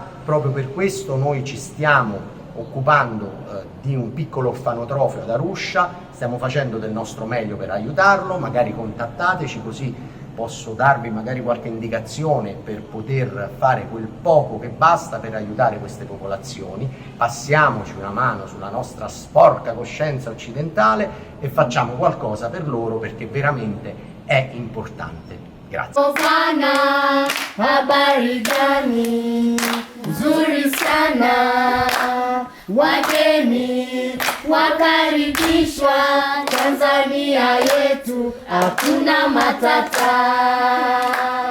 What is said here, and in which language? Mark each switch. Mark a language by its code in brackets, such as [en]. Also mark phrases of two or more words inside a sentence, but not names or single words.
[it] Proprio per questo noi ci stiamo occupando di un piccolo orfanotrofio ad Arusha, stiamo facendo del nostro meglio per aiutarlo, magari contattateci così posso darvi magari qualche indicazione per poter fare quel poco che basta per aiutare queste popolazioni. Passiamoci una mano sulla nostra sporca coscienza occidentale e facciamo qualcosa per loro, perché veramente è importante. Grazie. [sw] Ofana, habari gani, nzuri sana, wageni wakaribishwa, Tanzania yetu hakuna matata.